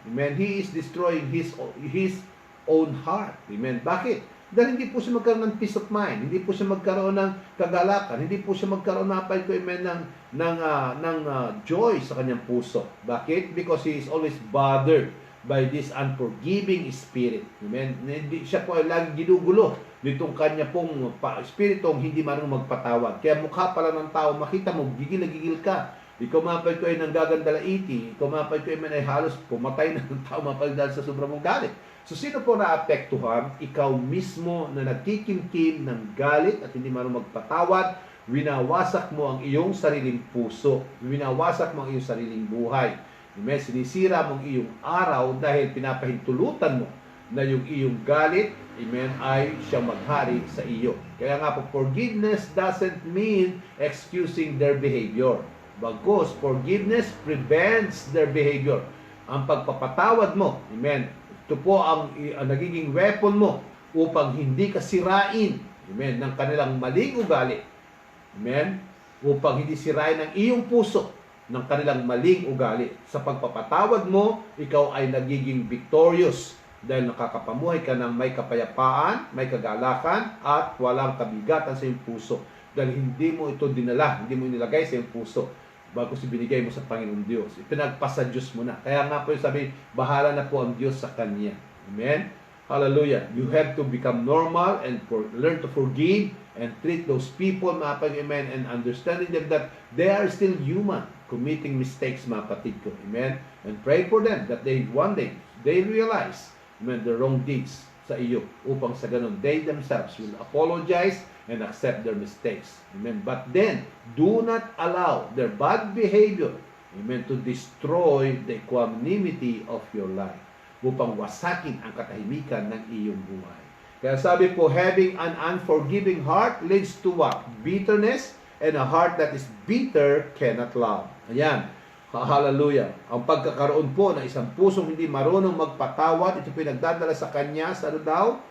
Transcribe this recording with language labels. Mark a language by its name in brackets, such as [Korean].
[English] Amen. He is destroying his own heart. [Filipino] Amen. Bakit? Dahil hindi po siya magkaroon ng peace of mind, hindi po siya magkaroon ng kagalakan, hindi po siya magkaroon ng joy sa kanyang puso. Bakit? [English] Because he is always bothered by this unforgiving spirit. Amen? [Filipino] Hindi siya po ay lagi ginugulo nitong kanya pong spiritong hindi marunong magpatawad. Kaya mukha pala ng tao, makita mo, gigil na gigil ka. Ikaw mapal ko ay nanggagandalaiti, ikaw mapal ko ay halos pumatay na ng tao mapal dahil sa sobrang mong galit. So, sino po naapektuhan? Ikaw mismo na nagkikimkim ng galit at hindi marunong magpatawad, winawasak mo ang iyong sariling puso, winawasak mo ang iyong sariling buhay. Amen? Sinisira mo ang iyong araw dahil pinapahintulutan mo na yung iyong galit, amen, ay siyang maghari sa iyo. Kaya nga po, [English] forgiveness doesn't mean excusing their behavior. Bagkus, forgiveness prevents their behavior. [Filipino] Ang pagpapatawad mo, amen, ito po ang nagiging weapon mo upang hindi ka sirain, amen, ng kanilang maling ugali. Amen? Upang hindi sirain ang iyong puso ng kanilang maling ugali. Sa pagpapatawad mo, ikaw ay nagiging victorious dahil nakakapamuhay ka ng may kapayapaan, may kagalakan, at walang kabigatan sa iyong puso. Dahil hindi mo ito dinala, hindi mo nilagay sa iyong puso bago binigay mo sa Panginoong Diyos. Ipinagpasa Diyos mo na. Kaya nga po yung sabi, bahala na po ang Diyos sa Kanya. Amen? Hallelujah. [English] You have to become normal and learn to forgive and treat those people, [Filipino] mga kapatid, [English] amen, and understanding them that they are still human, committing mistakes, [Filipino] mga kapatid ko. [English] Amen? And pray for them that one day, they realize, amen, the wrong deeds [Filipino] sa iyo, upang sa ganun, [English] they themselves will apologize and accept their mistakes. Amen. But then, do not allow their bad behavior Amen. To destroy the equanimity of your life. [Filipino] Upang wasakin ang katahimikan ng iyong buhay. Kaya sabi po, [English] having an unforgiving heart leads to what? Bitterness, and a heart that is bitter cannot love. Ayan. Hallelujah. [Filipino] Ang pagkakaroon po ng isang pusong hindi marunong magpatawad, ito pinagdadala sa kanya sa ano daw?